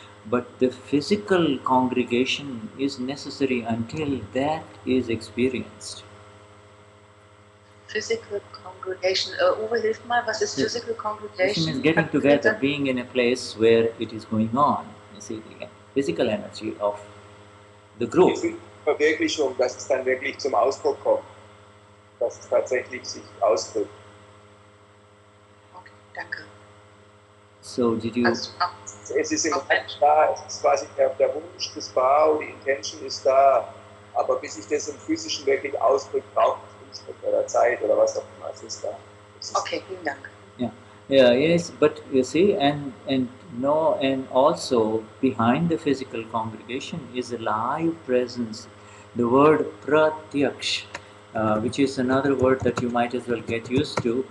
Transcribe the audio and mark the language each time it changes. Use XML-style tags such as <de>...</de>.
<en>But the physical congregation is necessary until that is experienced. Physical congregation.</en> <de>Uwe, hilf mal, was ist</de> <en>physical congregation? Means getting together, being in a place where it is going on. You see, the physical energy of the group.</en> <de>Die Verwirklichung, dass es dann wirklich zum Ausdruck kommt. Dass es tatsächlich sich ausdrückt. Okay, danke.</de> <en>So, did you...</en> <de>Es ist im Moment da, es ist quasi der Wunsch, das Bau, die Intention ist da, aber bis sich das im Physischen wirklich ausdrückt, braucht es oder Zeit oder was auch immer, es ist da. Okay, vielen Dank.</de> <en>Yeah, yes, but you see, and also behind the physical congregation is a live presence. The word pratyaksh, which is another word that you might as well get used to.</en>